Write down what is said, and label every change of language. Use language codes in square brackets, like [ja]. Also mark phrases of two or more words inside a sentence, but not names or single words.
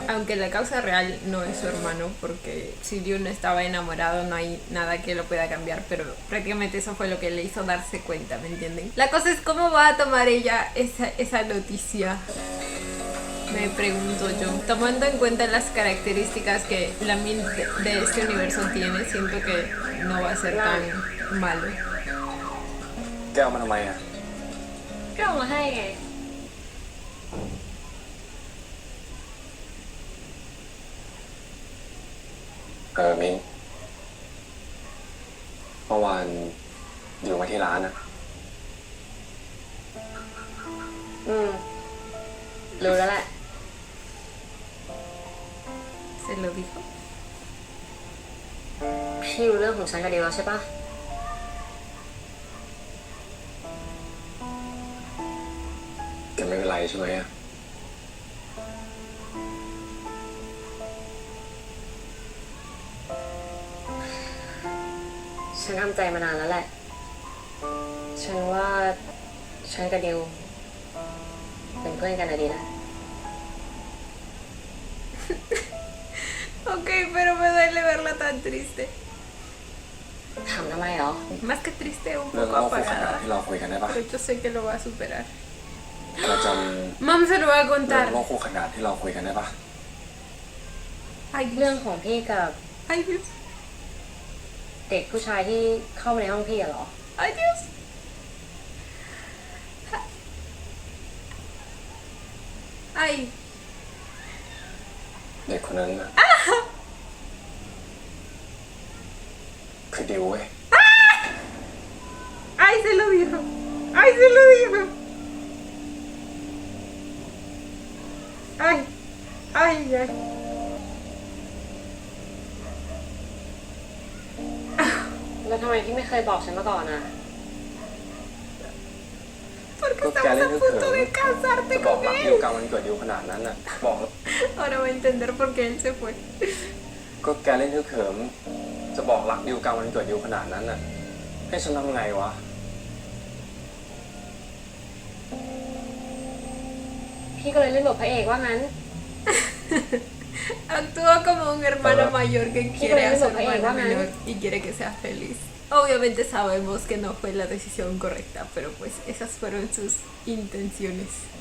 [es] Aunque la causa real no es su hermano, porque si Dew no estaba enamorado no hay nada que lo pueda cambiar, pero prácticamente eso fue lo que le hizo darse cuenta, ¿me entienden? La cosa es cómo va a tomar ella esa noticia. Me pregunto yo, tomando en cuenta las características que la Mint de este universo tiene, siento que no va a ser tan malo. [th] แกเอามาทำไมอ่ะ ก็เอามาให้ไง มิ้งเมื่อวานอยู่มาที่ร้านอ่ะ รู้แล้วแหละ [es] ¿Se lo dijo? [th] พี่รู้เรื่องของฉันกับเดียวแล้วใช่ปะ แกไม่เป็นไรใช่ไหมอ่ะ ฉันทำใจมานานแล้วแหละ ฉันว่าฉันกับเดียวเป็นเพื่อนกันนะดีนะ [es] Ok, pero me duele verla tan triste. [th] ถามทำไมเหรอ [es] Más que triste, un [th] เรื่อง [es] poco [th] เล่าคู่ขนาน [es] apagada. [th] ที่เราคุยกันได้ปะ [es] Pero yo sé que lo va a superar. [th] เราจ [es] Mam se lo va a [th] ำเรื่อง [es] contar. [th] เล่าคู่ขนานที่เราคุยกันได้ปะ [es] Ay, [th] เรื่องของพี่กับ [es] ay Dios, [th] เด็กผู้ชายที่เข้ามาในห้องพี่อะเหรอ [es] ay Dios. Ay, [th] เด็กคนนั้นน่ะคือดิวเว้ย [es] ay se lo dijo. Ay se lo dijo. Ay, ay, ay. [th] แล้วทำไมพี่ไม่เคยบอกฉันมาก่อนอะ [es] Porque [th] ก็แก [es] estamos [th] เล่ [es] a [th] นฮึก [es] punto [th] เหิ [es] de [th] ม [es] casarte [th] จะบอก [es] con [th] รักดิว [es] él. [th] กลางวันเกิดดิวขนาดนั้นน่ะบอกแล้ว [es] Ahora va a entender por qué él se fue. [th] ก็แกเล่นฮึกเหิมจะบอกรักดิวกลางวันเกิดดิวขนาดนั้นน่ะให้ฉันทำไงวะ พี่ก็เลยเล่นบทพระเอกว่างั้น [es] Actúa como un hermano mayor que quiere a su pero eso, hermana bueno. menor y quiere que sea feliz. Obviamente sabemos que no fue la decisión correcta, pero pues esas fueron sus intenciones.